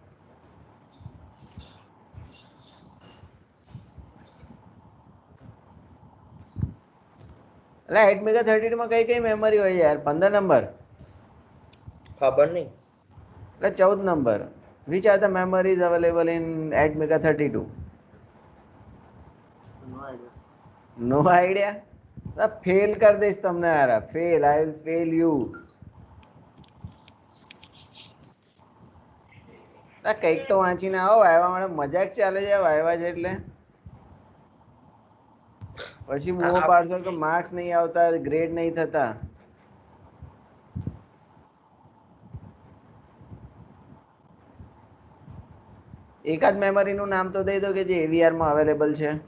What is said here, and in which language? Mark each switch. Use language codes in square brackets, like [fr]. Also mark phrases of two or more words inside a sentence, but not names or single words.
[gu] એટલે ATmega 32 માં કઈ કઈ મેમરી હોય યાર? 15 નંબર. ખબર નહીં. એટલે 14 નંબર. [en] Which are the memories available in ATmega 32? No idea. No idea? [gu] ફેલ કરી દઈશ તમને यार. Fail, I will fail you. કઈક તો વાંચીને આવો. વાયવા માટે મજાક ચાલે છે વાયવા છે એટલે પછી મોહ પાડશો કે માર્ક્સ નહીં આવતા, ગ્રેડ નહીં થતા. એકાદ મેમરીનું નામ તો દઈ દો કે જે એવીઆર માં અવેલેબલ છે.